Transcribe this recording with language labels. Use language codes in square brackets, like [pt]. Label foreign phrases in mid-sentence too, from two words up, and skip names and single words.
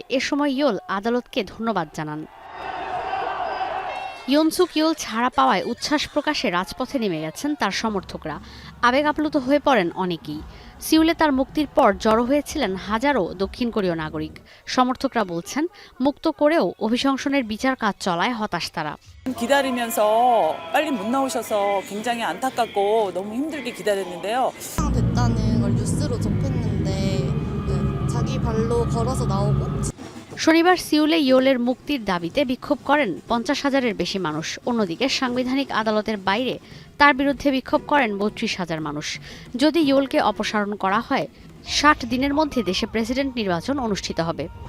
[bn] এ সময় ইয়োল আদালতকে ধন্যবাদ জানান। ইয়ন সুক ইয়োল ছাড়া পাওয়ায় উচ্ছ্বাস প্রকাশে রাজপথে নেমে গেছেন তার সমর্থকরা। আবেগ আপ্লুত হয়ে পড়েন অনেকেই। সিউলে তার মুক্তির পর জড়ো হয়েছিলেন হাজারো দক্ষিণ কোরীয় নাগরিক। সমর্থকরা বলছেন, মুক্ত করেও অভিশংসনের বিচার কাজ চলায় হতাশ তারা। [ko] 기다리면서 빨리 못 나오셔서 굉장히 안타깝고 너무 힘들게 기다렸는데요. 됐다는 걸 뉴스로 접했는데 자기 발로 걸어서 나오고 [bn] শনিবার সিউলে ইয়োলের মুক্তির দাবিতে বিক্ষোভ করেন ৫০,০০০-এর বেশি মানুষ। অন্যদিকে সাংবিধানিক আদালতের বাইরে তার বিরুদ্ধে বিক্ষোভ করেন ৩২,০০০ মানুষ। যদি ইয়োলকে অপসারণ করা হয়, ৬০ দিনের মধ্যে দেশে প্রেসিডেন্ট নির্বাচন অনুষ্ঠিত হবে।